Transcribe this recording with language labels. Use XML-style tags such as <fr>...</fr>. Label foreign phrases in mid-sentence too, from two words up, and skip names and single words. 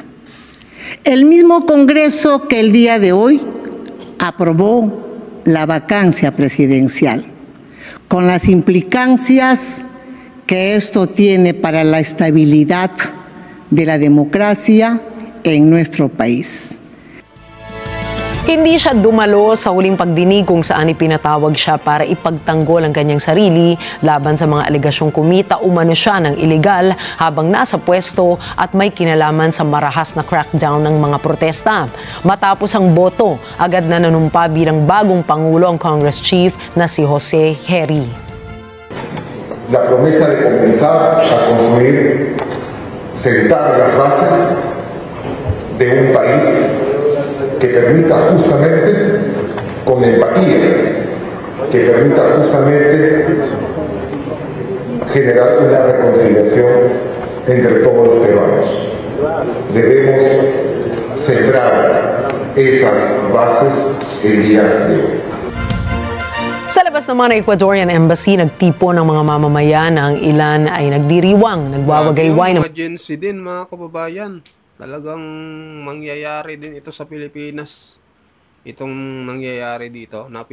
<es>El mismo Congreso que el día de hoy aprobó la vacancia presidencial, con las implicancias que esto tiene para la estabilidad de la democracia en nuestro país.</es> <tl>Hindi siya dumalo sa huling pagdinig kung saan ipinatawag siya para ipagtanggol ang kanyang sarili laban sa mga alegasyong kumita umano siya ng iligal habang nasa pwesto at may kinalaman sa marahas na crackdown ng mga protesta. Matapos ang boto, agad na nanumpa bilang bagong Pangulo ang</tl> <en>Congress Chief</en> <tl>na si Jose Heri.</tl> <es>La promesa de comenzar a construir, sentar las bases de un país que permita justamente, con empatía, que permita justamente generar una reconciliación entre todos los peruanos. Debemos sembrar esas bases el día de hoy.</es> <tl>Sa labas naman ng Ecuadorian Embassy, nagtipon ng mga mamamayan na ang ilan ay nagdiriwang, nagwawagayway ng emergency din mga kababayan. Talagang mangyayari din ito sa Pilipinas. Itong nangyayari dito na</tl>